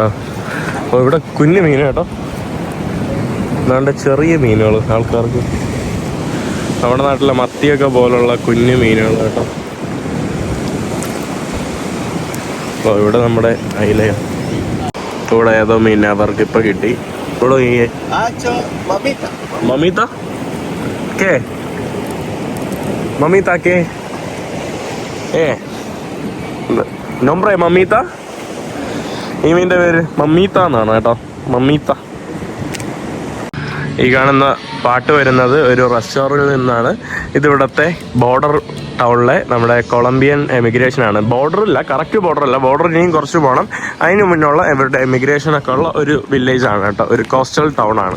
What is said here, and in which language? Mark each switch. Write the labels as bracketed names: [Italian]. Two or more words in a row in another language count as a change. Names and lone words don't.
[Malayalam] അപ്പോൾ ഇവിടെ കുഞ്ഞു മീൻ കേട്ടോ, അതാണ്ട് ചെറിയ മീനുകൾ ആൾക്കാർക്ക്. നമ്മുടെ നാട്ടിലെ മത്തിയൊക്കെ പോലുള്ള കുഞ്ഞു മീനുകൾ കേട്ടോ. അപ്പോൾ ഇവിടെ നമ്മുടെ അയിലയാണ്. ഇവിടെ ഏതോ മീൻ അവർക്ക് ഇപ്പം കിട്ടി. ഇവിടെ മമീത്ത ¿Qué? [Spanish] Mamita, ¿qué? ¿Nombre de mamita? [Malayalam] ഈ മീൻ്റെ പേര് മമ്മീത്ത എന്നാണ് കേട്ടോ, മമ്മീത്ത. ഈ കാണുന്ന പാട്ട് വരുന്നത് ഒരു റെസ്റ്റോറൻറ്റിൽ നിന്നാണ്. ഇതിവിടുത്തെ ബോർഡർ ടൗണിലെ നമ്മുടെ കൊളംബിയൻ എമിഗ്രേഷനാണ്. ബോർഡറില്ല, കറക്റ്റ് ബോർഡറല്ല, ബോർഡർ ഇനിയും കുറച്ച് പോകണം. അതിന് മുന്നുള്ള ഇവരുടെ എമിഗ്രേഷനൊക്കെ ഉള്ള ഒരു വില്ലേജാണ് കേട്ടോ, ഒരു കോസ്റ്റൽ ടൗണാണ്.